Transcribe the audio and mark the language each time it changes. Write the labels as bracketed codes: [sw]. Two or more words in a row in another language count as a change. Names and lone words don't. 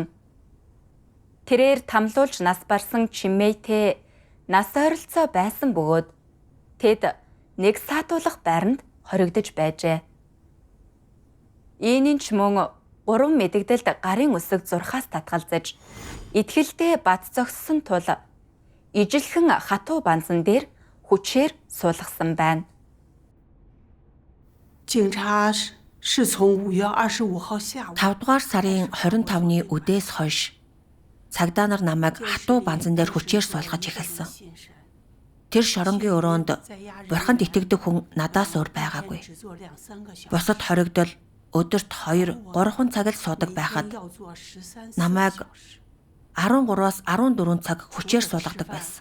[mn] Тэрээр тамлуулж нас барсан чимээтэй нас ойролцоо байсан бөгөөд тэд нэг саатуулах байранд хоригдож байжээ. Ийний ч мөн 3 мэдэгдэлд гарын үсэг зурхаас татгалзаж итгэлдээ бат зогссон тул ижилхэн хатуу банзан дээр хүчээр суулгасан байна. [zh] 警察是从5月25号下午 [mn] 5 дугаар сарын 25-ны үдээс хойш цагдаа нар намайг хатуу банзан дээр хүчээр суулгаж эхэлсэн. Тэр шоронгийн өрөөнд бурханд итгэдэг хүн надаас өөр байгаагүй. Бусад хоригдол өдөрт 2-3 цаг л суудаг байхад намайг 13-аас 14 цаг хүчээр суулгадаг байсан.